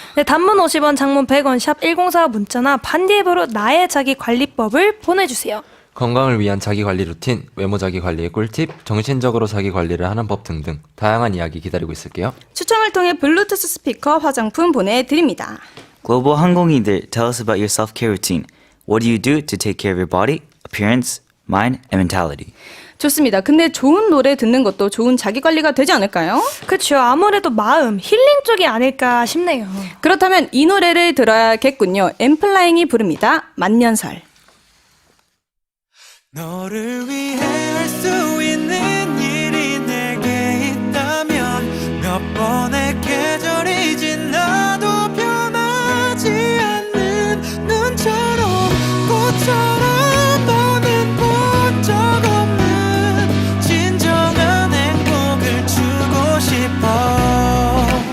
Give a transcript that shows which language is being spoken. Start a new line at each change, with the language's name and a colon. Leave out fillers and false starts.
Korean: 네, 단문 50원, 장문 100원, 샵 1045 문자나 반디앱으로 나의 자기 관리법을 보내주세요. 건강을 위한 자기 관리 루틴, 외모 자기 관리의 꿀팁, 정신적으로 자기 관리를 하는 법 등등 다양한 이야기 기다리고 있을게요. 추첨을 통해 블루투스 스피커 화장품 보내드립니다.
English: Global 항공이들, tell us about your self-care routine. What do you do to take care of your body, appearance, mind, and mentality?
Korean: 좋습니다. 근데 좋은 노래 듣는 것도 좋은 자기 관리가 되지 않을까요? 그쵸. 아무래도 마음, 힐링 쪽이 아닐까 싶네요. 그렇다면 이 노래를 들어야겠군요. 엠플라잉이 부릅니다. 만년설. 너를 위해 할 수 있는 일이 내게 있다면 몇 번의 계절이 지나도 변하지 않는 눈처럼 꽃처럼 너는 본 적 없는 진정한 행복을 주고 싶어